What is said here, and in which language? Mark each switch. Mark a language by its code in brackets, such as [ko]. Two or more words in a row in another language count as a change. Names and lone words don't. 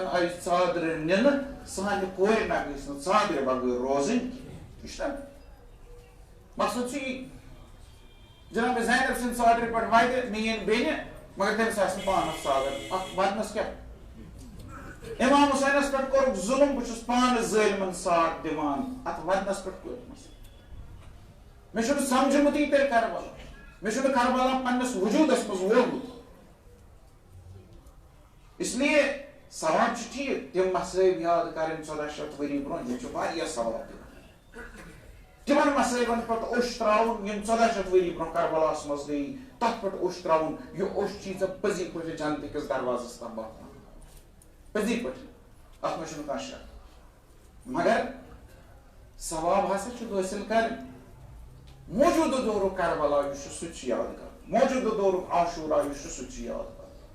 [ks] آیہِ ژادرِ نِنہٕ سانہِ کورِ نہ گٔژھۍ نہٕ ژادرِ بغٲر روزٕنۍ کینٛہہ یہِ چھُنہ مقصد چھُ یی جناب زینب سٕنٛدِ ژادرِ پٮ۪ٹھ واتہِ میٲنۍ بیٚنہِ مگر تٔمِس آسہِ نہٕ پانس ژادر اتھ ودنس کیٛاہ امام حُسینس پٮ۪ٹھ کوٚرُکھ ظُلم بہٕ چھُس پانہٕ ظٲلمن ساتھ دِوان اتھ ودنس پٮ۪ٹھ کوٚرمس مےٚ چھُنہٕ سمجھمُتٕے تیٚلہِ کربلا مےٚ چھُنہٕ کربلا پننِس وجوٗدس منٛز وولمُت [ur] اس لیے [ks] ثواب چھُ ٹھیٖک تِم مسٲیب یاد کرٕنۍ 1400 ؤری برونٛہہ یِم چھِ واریاہ ثواب تِمن مسٲیبن پٮ۪ٹھ اوٚش تراوُن یِم 1400 ؤری برونٛہہ کربلاہس منٛز گٔیہِ تتھ پٮ۪ٹھ اوٚش تراوُن یہِ اوٚش چھی ژےٚ پٔزی پٲٹھۍ جنتٕکِس دروازس تام واتناوُن پٔزی پٲٹھۍ اتھ منٛز چھُنہٕ کانٛہہ شک مگر ثواب ہسا چھُ حٲصِل کرٕنۍ موجوٗدٕ دورُک کربلا یُس چھُ سُہ تہِ چھُ یاد کرُن موجوٗدٕ دورُک عاشورا یُس چھُ سُہ تہِ چھُ یاد کرُن